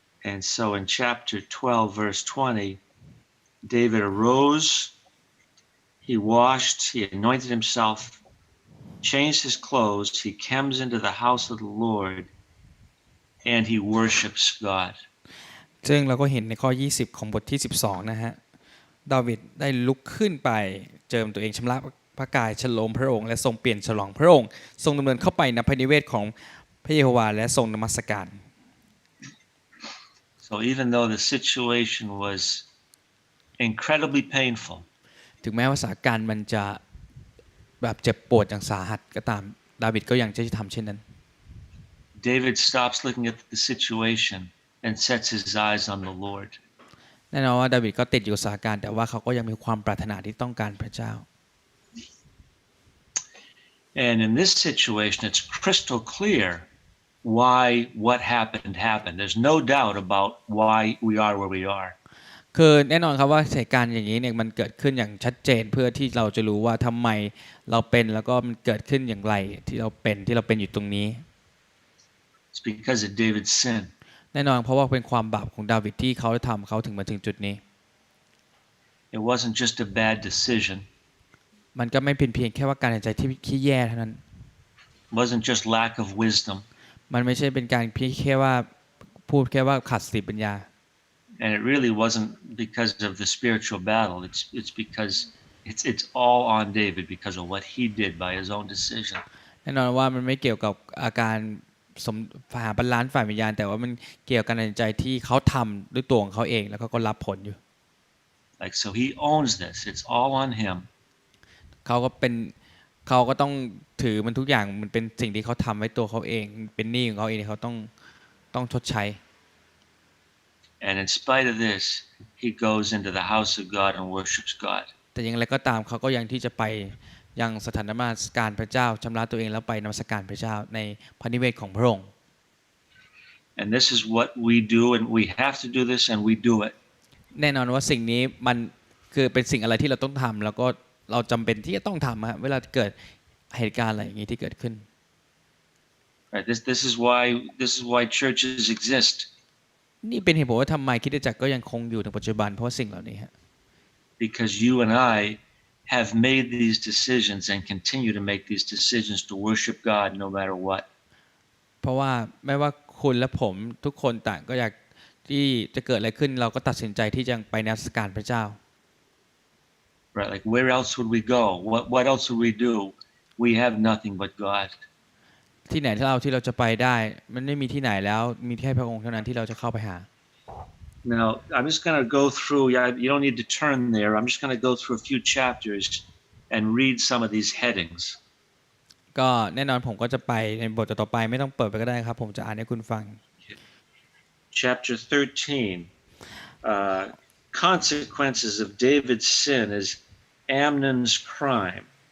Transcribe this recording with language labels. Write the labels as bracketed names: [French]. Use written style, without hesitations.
[English] And so in chapter 12 verse 20 David arose, he washed, he anointed himself, changed his clothes, he comes into the house of the Lord, and he worships God. [Thai] ซึ่งเราก็เห็นในข้อ20ของบทที่12นะฮะดาวิดได้ลุกขึ้นไปเจิมตัวเองชำระพระกายฉลมพระองค์และทรงเปลี่ยนฉลองพระองค์ทรงดำเนินเข้าไปในพระนิเวศของพระเยโฮวาและทรงนมัสการ [English] So even though the situation was incredibly painful, [Thai] ถึงแม้ว่าสถานการณ์มันจะแบบเจ็บปวดอย่างสาหัสก็ตามดาวิดก็ยังจะทำเช่นนั้น [English] David stops looking at the situation and sets his eyes on the Lord. [Thai] แน่นอนว่าดาวิดก็ติดอยู่สถานการณ์แต่ว่าเขาก็ยังมีความปรารถนาที่ต้องการพระเจ้า [English] And in this situation, it's crystal clear why what happened happened. There's no doubt about why we are where we are. [Thai] คือแน่นอนครับว่าเหตุการณ์อย่างนี้เนี่ยมันเกิดขึ้นอย่างชัดเจนเพื่อที่เราจะรู้ว่าทำไมเราเป็นแล้วก็มันเกิดขึ้นอย่างไรที่เราเป็นอยู่ตรงนี้ [English] It's because of David's sin. [Thai] แน่นอนเพราะว่าเป็นความบาปของดาวิดที่เขาได้ทำเขาถึงมาถึงจุดนี้ [English] It wasn't just a bad decision. [Thai] มันก็ไม่เป็นเพียงแค่ว่าการตัดสินใจที่แย่เท่านั้น [English] It wasn't just lack of wisdom. [Thai] มันไม่ใช่เป็นการเพียงแค่ว่าพูดแค่ว่าขาดสติปัญญา [English] And it really wasn't because of the spiritual battle. It's because it's all on David because of what he did by his own decision. [Thai] แน่นอนว่ามันไม่เกี่ยวกับอาการหาบาลานซ์ฝ่ายวิญญาณแต่ว่ามันเกี่ยวกับการตัดสินใจที่เขาทำด้วยตัวของเขาเองแล้วก็รับผลอยู่ [English] Like so he owns this. It's all on him. [Thai] เขาก็ต้องถือมันทุกอย่างมันเป็นสิ่งที่เขาทำไว้ตัวเขาเองเป็นหนี้ของเขาเองที่เขาต้องชดใช้ [English] And in spite of this, he goes into the house of God and worships God. [Thai] แต่อย่างไรก็ตามเขาก็ยังที่จะไปยังสถานนมัสการพระเจ้าชำระตัวเองแล้วไปนมัสการพระเจ้าในพระนิเวศของพระองค์ [English] And this is what we do, and we have to do this, and we do it. [Thai] แน่นอนว่าสิ่งนี้มันคือเป็นสิ่งอะไรที่เราต้องทำแล้วก็เราจำเป็นที่จะต้องทำเวลาเกิดเหตุการณ์อะไรอย่างนี้ที่เกิดขึ้น [English] Right. This is why churches exist. [Thai] นี่เป็นเหตุผลว่าทำไมคริสตจักรก็ยังคงอยู่ในปัจจุบันเพราะสิ่งเหล่านี้ฮะ [English] Because you and I have made these decisions and continue to make these decisions to worship God no matter what. [Thai] เพราะว่าไม่ว่าคุณและผมทุกคนต่างก็อยากที่จะเกิดอะไรขึ้นเราก็ตัดสินใจที่จะไปนมัสการพระเจ้า [English] Right, like where else would we go? What else would we do? We have nothing but God. [Thai] ที่ไหนที่เราจะไปได้มันไม่มีที่ไหนแล้วมีแค่พระองค์เท่านั้นที่เราจะเข้าไปหา [English] Now, I'm just going to go through, you don't need to turn there. I'm just going to go through a few chapters and read some of these headings. [Thai] ก็แน่นอนผมก็จะไปในบทต่อไปไม่ต้องเปิดไปก็ได้ครับผมจะอ่านให้คุณฟัง [English] Chapter 13, consequences of David's sin is Amnon's crime.